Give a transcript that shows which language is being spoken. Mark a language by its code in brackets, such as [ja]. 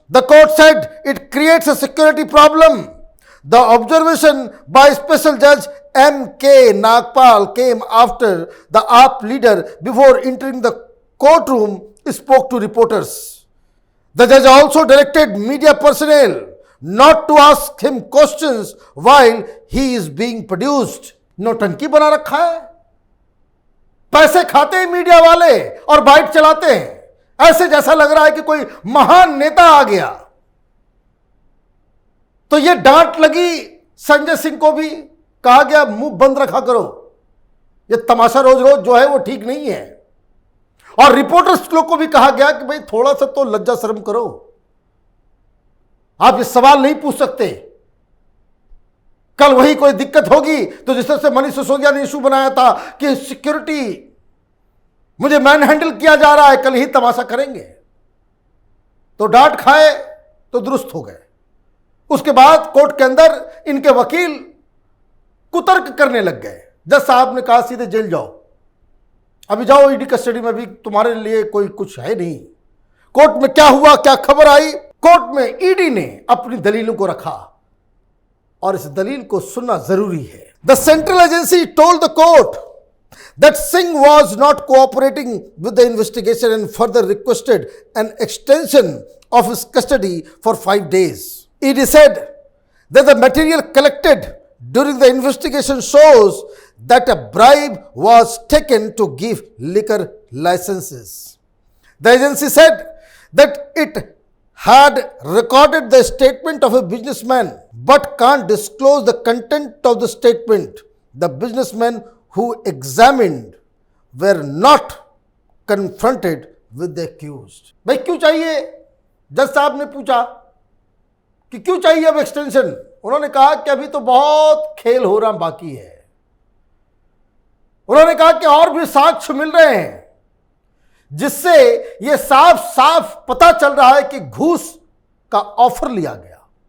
[en] The court said it creates a security problem. The observation by Special Judge M.K. Nagpal came after the AAP leader, before entering the courtroom, spoke to reporters. The judge also directed media personnel not to ask him questions while he is being produced. [hi] नौटंकी बना रखा है, पैसे खाते हैं media वाले और bite चलाते हैं, ऐसे जैसा लग रहा है कि कोई महान नेता आ गया। तो ये डांट लगी संजय सिंह को भी, कहा गया मुंह बंद रखा करो, ये तमाशा रोज रोज जो है वो ठीक नहीं है। और रिपोर्टर्स लोग को भी कहा गया कि भाई थोड़ा सा तो लज्जा शर्म करो, आप ये सवाल नहीं पूछ सकते। कल वही कोई दिक्कत होगी तो जिस तरह से मनीष सिसोदिया ने इशू बनाया था कि सिक्योरिटी मुझे मैन हैंडल किया जा रहा है, कल ही तमाशा करेंगे। तो डांट खाए तो दुरुस्त हो गए। उसके बाद कोर्ट के अंदर इनके वकील कुतर्क करने लग गए। जज साहब ने कहा सीधे जेल जाओ, अभी जाओ ईडी कस्टडी में, भी तुम्हारे लिए कोई कुछ है नहीं। कोर्ट में क्या हुआ, क्या खबर आई? कोर्ट में ईडी ने अपनी दलीलों को रखा और इस दलील को सुनना जरूरी है। [en] The central agency told the court that Singh was not cooperating with the investigation and further requested an extension of his custody for 5 days. ED said that the material collected during the investigation shows that a bribe was taken to give liquor licenses. The agency said that it had recorded the statement of a businessman but can't disclose the content of the statement. The businessman who examined were not confronted with the accused. [hi] भाई क्यों चाहिए? जज साहब ने पूछा कि क्यों चाहिए अब एक्सटेंशन। उन्होंने कहा कि अभी तो बहुत खेल हो रहा बाकी है। उन्होंने कहा कि और भी साक्ष्य मिल रहे हैं जिससे यह साफ साफ पता चल रहा है कि घूस का ऑफर लिया गया।